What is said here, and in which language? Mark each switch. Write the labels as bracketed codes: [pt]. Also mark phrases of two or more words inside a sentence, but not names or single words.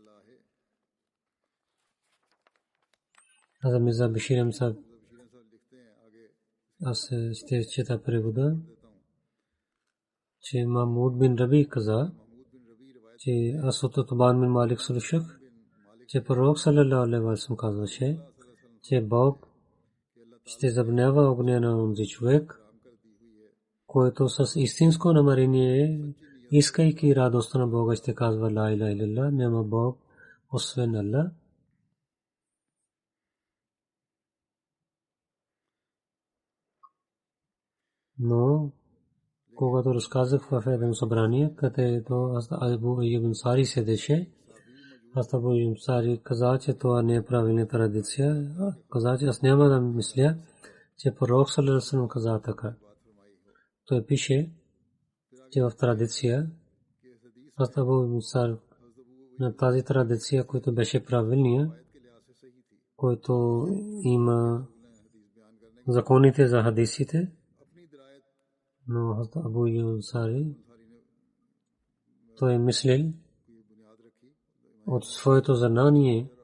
[bg] Хазрат Мирза Башир Ахмад Сахиб аз ще чета превода, че Махмуд бин Раби каза, че аз от Утбан бин Малик слушах, че пророк [ar] صلى الله عليه وسلم [bg] казваше, че Бог ще забранява огня на онзи човек, който с истинско намерение, искайки радостта на Бога, ще казва [ar] لا إله إلا الله, [bg] няма Бог освен Аллах. Но когато разказах в едно събрание, където Абу Айюб Ансари седеше, Абу Айюб Ансари каза, че това не е правилна традиция. Каза, че аз няма да мисля, че пророк [ar] صلى الله عليه وسلم [bg] каза така. Той пише, че в традиция Абу Айюб Ансари на тази традиция, която беше правилния, който има законите за хадисите, но Абу Айюб Ансари той мислил от своето знание,